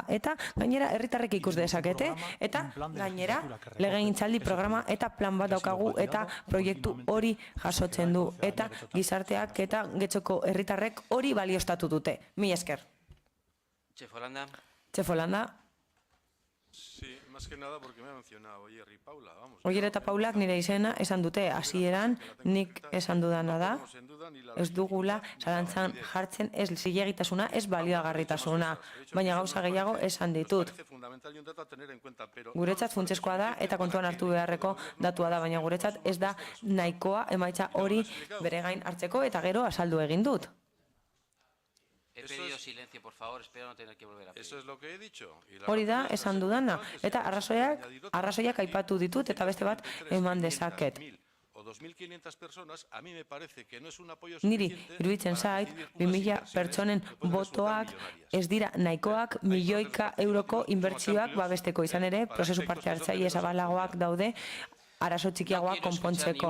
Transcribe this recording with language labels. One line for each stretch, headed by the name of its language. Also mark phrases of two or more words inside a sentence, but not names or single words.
Basque: Eta gainera herritarrek ikus dezakete. Eta gainera legegintzaldi programa eta plan bat daukagu eta proiektu hori jasotzen du. Eta gizarteak eta Getxoko herritarrek hori balioztatu dute. Mila esker. Txefolanda.
Spanish: Sí, más que nada porque me ha mencionado Oyer y Paula, vamos.
Basque: Oyer eta Paulak nire izena esan dute hasieran nik esan dudana da, ez dugula zalantzan jartzen ez zilegitasuna, ez balioagarritasuna, baina gauza gehiago esan ditut. Guretzat funtsezkoa da eta kontuan hartu beharreko datua da, baina guretzat ez da nahikoa emaitza hori bere gain hartzeko eta gero azaldu egin dut.
Spanish: He pedido silencio, por favor, espero no tener que volver a pedir. Eso es lo que he dicho.
Basque: Hori da, esan dudana, eta arrazoiak aipatu ditut eta beste bat eman dezaket. Niri iruditzen zait, 2.000 pertsonen botoak ez dira nahikoak milioika euroko inbertsioak babesteko izan ere, prozesu parte hartzaile zabalagoak daude, arazo txikiagoak konpontzeko.